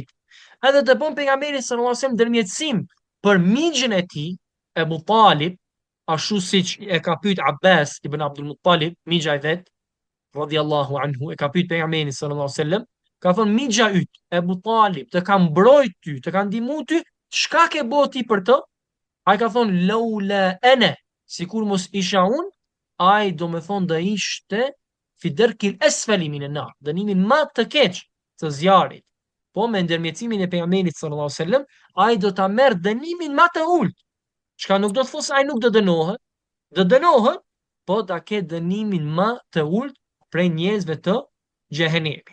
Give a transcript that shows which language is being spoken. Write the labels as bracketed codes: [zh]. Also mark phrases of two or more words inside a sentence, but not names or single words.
[sq] Edhe të bën pejgamberi [ar] صلى الله عليه وسلم [sq] ndërmjetësim për migjin e tij, Ebu Talib, ashtu siç e ka pyet Abbas ibn Abdul Muttalib, migja i vet, [ar] رضي الله عنه, [sq] e ka pyet pejgamberin [ar] صلى الله عليه وسلم, [sq] ka thonë migja yt, Ebu Talib, të ka mbrojt ty, të ka ndihmu ty, çka ke bëu ti për të? Ai ka thonë [ar] لولا أنا, [sq] sikur mos isha unë, ai do me thonë do ishte [ar] في الدرك الأسفل من النار, [sq] dënimin më të keq të zjarit. Po me ndërmjetësimin e pejgamberit [ar] صلى الله عليه وسلم, [sq] ai do ta merr dënimin më të ulët. Çka nuk do të thosë ai nuk do dënohet, do dënohet, po ta ketë dënimin më të ulët prej njerëzve të xhehenemit.